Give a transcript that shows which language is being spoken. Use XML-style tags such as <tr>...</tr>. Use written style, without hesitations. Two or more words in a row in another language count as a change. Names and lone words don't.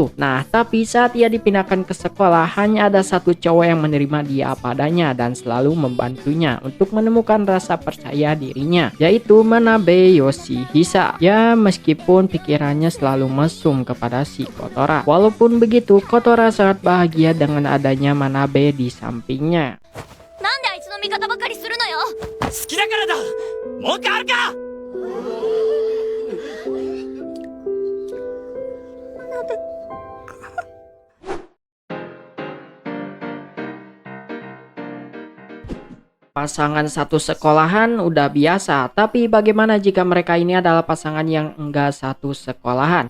<id>Nah, tapi saat ia dipindahkan ke sekolah hanya ada satu cowok yang menerima dia apa adanya dan selalu membantunya untuk menemukan rasa percaya dirinya, yaitu Manabe Yoshihisa. Ya, meskipun pikirannya selalu mesum kepada si Kotora. Walaupun begitu, Kotora sangat bahagia dengan adanya Manabe di sampingnya.</id> <ja>なんであいつの味方ばかりするのよ。好きだからだ。文句あるか。</ja> <id>Pasangan satu sekolahan udah biasa, tapi bagaimana jika mereka ini adalah pasangan yang enggak satu sekolahan?</id>